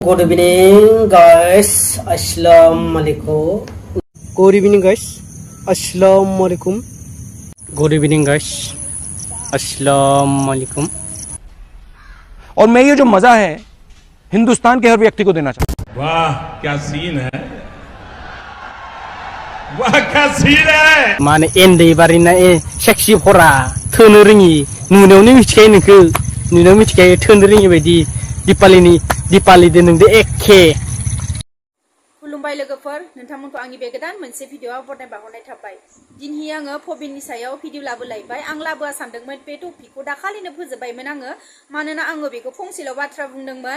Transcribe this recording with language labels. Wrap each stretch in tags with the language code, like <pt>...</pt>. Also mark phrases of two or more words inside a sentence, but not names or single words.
<en>Good evening, guys. Assalamualaikum. Good evening, guys. Assalamualaikum. Good evening, guys. Assalamualaikum.</en> <hi>और मैं ये जो मजा है हिंदुस्तान के हर व्यक्ति को देना चाहता हूं। वाह क्या सीन है, वाह क्या सीन है।</hi> <brx>माने एंडे बारिना सेक्सी फरा थोनो रोङि नुनायावनो मिथिखायो नोंखो नुनायाव मिथिखायो थोनो रोङि बायदि दिपालिदो नोंदो एखे। खुलुमबाय लोगोफोर, नोंथांमोनखौ आंनि बे गोदान मोनसे भिडिअआव बरायनाय बावहरनाय थाबाय। दिनै आङो भबेननि सायाव भिडिअ लाबोलायबाय। आं लाबोआ सानदोंमोन बे टपिकखौ दाखालिनो फोजोबबायमोन आङो, मानोना आङो बेखौ फंसेल' बाथ्रा बुंदोंमोन।</brx>